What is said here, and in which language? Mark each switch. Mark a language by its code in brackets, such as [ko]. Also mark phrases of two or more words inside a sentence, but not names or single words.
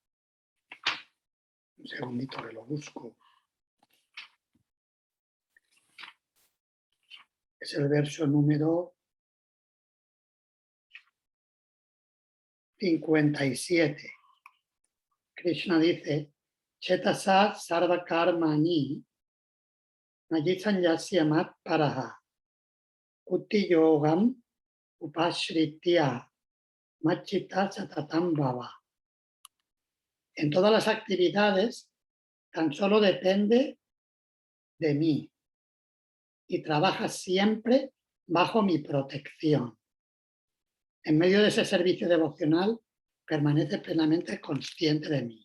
[es] Un segundito que lo busco. Es el verso número 57. Krishna dice, [sa] Chetasat sarva karmani najisanyasya mat paraha utti yogam upashritya machita satatam bhava. [es] En todas las actividades tan solo depende de mí y trabaja siempre bajo mi protección. En medio de ese servicio devocional permanece plenamente consciente de mí.